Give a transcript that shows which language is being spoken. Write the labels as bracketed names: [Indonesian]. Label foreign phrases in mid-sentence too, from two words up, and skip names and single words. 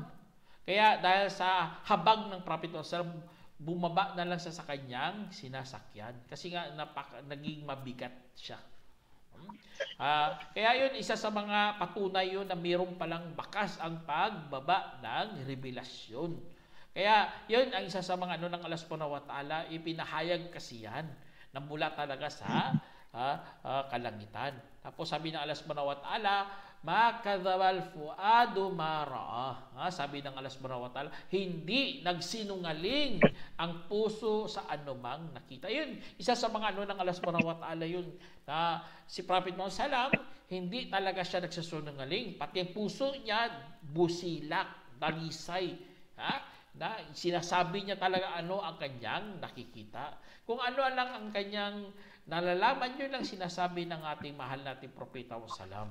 [Filipino] Kaya dahil sa habag ng Prophet Sallam, bumaba na lang sa kanyang sinasakyan. Kasi nga naging mabigat siya. Kaya yun, isa sa mga patunay yun na mayroong palang bakas ang pagbaba ng revelasyon. Kaya yun ang isa sa mga ng Allah [Arabic] سبحانه وتعالى, [Filipino] ipinahayag kasi yan na mula talaga sa kalangitan. Tapos sabi ng Allah [Arabic] سبحانه وتعالى, ما كذب الفؤاد ما رأى. [Filipino] Sabi ng Allah [Arabic] سبحانه وتعالى, [Filipino] hindi nagsinungaling ang puso sa anumang nakita. Yun, isa sa mga ng Allah [Arabic] سبحانه وتعالى [Filipino] yun, na si Prophet Muhammad Sallam, hindi talaga siya nagsasunungaling. Pati ang puso niya, busilak, dalisay. Na sinasabi niya talaga ang kanyang nakikita. Kung ano lang ang kanyang nalalaman, yun lang sinasabi ng ating mahal nating Propeta Sallam.